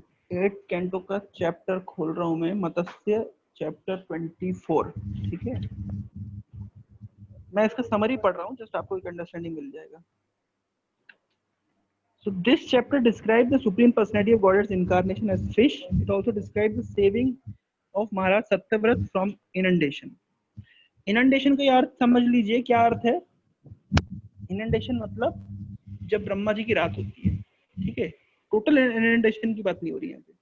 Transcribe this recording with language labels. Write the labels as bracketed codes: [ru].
[hi] 8 canto का chapter खोल रहा हूं मैं, मत्स्य चैप्टर 24। ठीक है, मैं इसका समरी पढ़ रहा हूँ, जस्ट आपको एक अंडरस्टैंडिंग मिल जाएगा। [en] So this chapter describes the Supreme Personality of Godhead's incarnation as fish. It also describes the saving of Maharaj Satyavrat from inundation. [hi] Inundation का अर्थ समझ लीजिए, क्या अर्थ है? Inundation मतलब जब ब्रह्मा जी की रात होती है, ठीक है, टोटल inundation की बात नहीं हो रही है।